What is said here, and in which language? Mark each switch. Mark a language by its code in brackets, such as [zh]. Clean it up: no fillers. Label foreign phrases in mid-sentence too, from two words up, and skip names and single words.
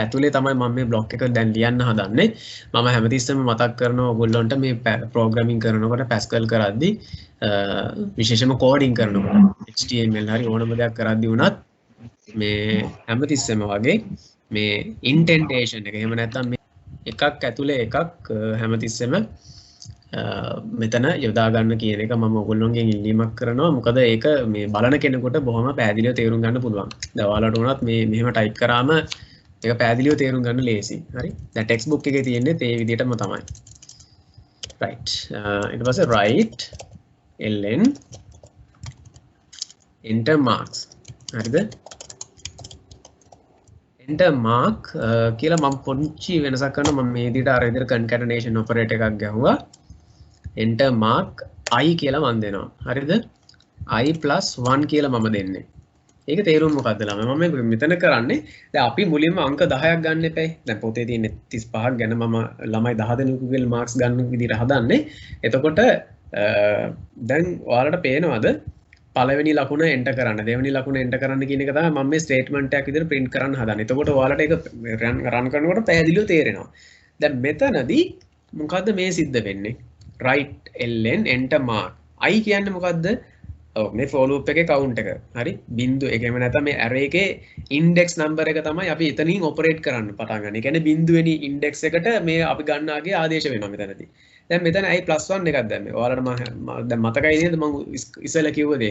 [si] ඇතුලේ තමයි මම මේ block එක දැන් ලියන්න හදන්නේ මම හැමතිස්සෙම මතක් කරනවා ඔයගොල්ලන්ට මේ programming කරනකොට Pascal කරද්දී විශේෂම කෝඩින් කරනකොට HTML හරි ඕනම දෙයක් කරද්දී වුණත් මේ හැමතිස්සෙම වගේ මේ indentation එක එහෙම නැත්නම් මේ එකක් ඇතුලේ එකක් හැමතිස්සෙම මෙතන යොදා ගන්න කියන එක මම ඔයගොල්ලෝගෙන් ඉල්ලීමක් කරනවා මොකද ඒක මේ බලන කෙනෙකුට බොහොම පැහැදිලිව තේරුම් ගන්න පුළුවන්. දැන් ඔයාලට උනත් මේ මෙහෙම ටයිප් කරාම ඒක පැහැදිලිව තේරුම් ගන්න ලේසි. හරි. දැන් ටෙක්ස්ට් බුක් එකේ තියෙන්නේ ඒ විදිහටම තමයි. right ඊට පස්සේ [en] write ln enter marks [si] හරිද [en] enter mark [si] කියලා මම පොඩි වෙනසක් කරනවා මම මේ විදිහට අර විදිහට concatenation operator එකක් ගැහුවා [en] enter mark I [si] කියලා මම දෙනවා හරිද I + 1 කියලා මම දෙන්නේ ඒක තේරුම මොකද්ද ළමයි මම මෙතන කරන්නේ දැන් අපි මුලින්ම අංක 10ක් ගන්න එපයි දැන් පොතේ තියෙන 35ක් ගැන මම ළමයි 10 දෙනෙකුගේ මාක්ස් ගන්න විදිහට හදන්නේ එතකොට දැන් ඔයාලට පේනවද පළවෙනි ලකුණ එන්ටර් කරන්න දෙවෙනි ලකුණ එන්ටර් කරන්න කියන එක තමයි මම මේ ස්ටේට්මන්ට් එකක් විදිහට print කරන්න හදන්නේ. එතකොට ඔයාලට ඒක run කරනකොට පැහැදිලිව තේරෙනවා. දැන් මෙතනදී මොකද්ද මේ සිද්ධ වෙන්නේ? [en] write ln enter mark. I [si] කියන්නේ මොකද්ද? ඔව් මේ [en] for loop [si] එකේ count එක. හරි? බිංදු එකම නැත්නම් මේ array එකේ [en] index number [si] එක තමයි අපි එතනින් operate කරන්න පටන් ගන්න. ඒ කියන්නේ බිංදුවෙනි index එකට මේ අපි ගන්නාගේ ආදේශ වෙනවා මෙතනදී. දැන් මෙතන I +1 එකක් දැම්මේ. ඔයාලට මම දැන් මතකයි නේද මම ඉස්සෙල්ලා කිව්ව දේ.